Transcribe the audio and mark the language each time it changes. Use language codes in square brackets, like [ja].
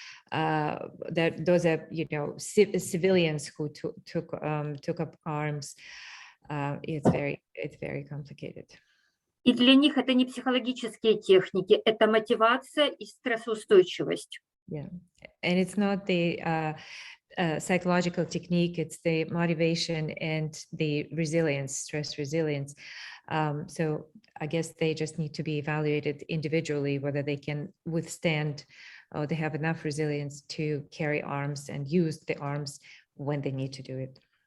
[en] That those are, civilians who took up arms. It's very complicated. [ru] И для них это не психологические техники, это мотивация и стрессоустойчивость. [en] Yeah, and it's not the psychological technique, it's the motivation and the resilience, stress resilience. So I guess they just need to be evaluated individually, whether they can withstand, or they have enough resilience to carry arms and use the arms when they need to do it.